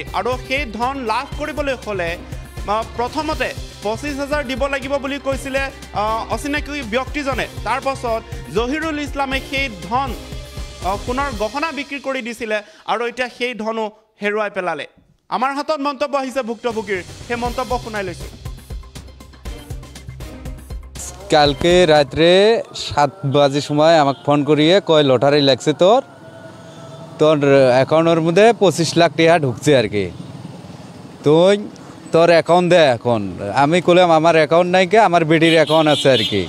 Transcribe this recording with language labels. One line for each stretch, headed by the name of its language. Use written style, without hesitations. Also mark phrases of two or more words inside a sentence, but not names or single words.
Assamese: আৰু সেই ধন লাভ কৰিবলৈ হ'লে প্ৰথমতে 25,000 দিব লাগিব বুলি কৈছিলে অচিনাকি ব্যক্তিজনে। তাৰ পাছত জহিৰুল ইছলামে সেই ধন সোণৰ গহনা বিক্ৰী কৰি দিছিলে আৰু এতিয়া সেই ধনো হেৰুৱাই পেলালে। আমার হাতত মন্তব্য আহিছে ভুক্তভোগীৰ, সেই মন্তব্য শুনাই লৈছোঁ।
Bangla: কালকে রাত্রে 7 বাজে সময় আমাকে ফোন করিয়ে কয় লটারি লাগছে তোর অ্যাকাউন্টের মধ্যে 25 লাখ টাকা ঢুকছে আর কি, তুই তোর অ্যাকাউন্ট দে। এখন আমি কইলাম আমার অ্যাকাউন্ট নাই, কে আমার বিডির অ্যাকাউন্ট আছে আর কি।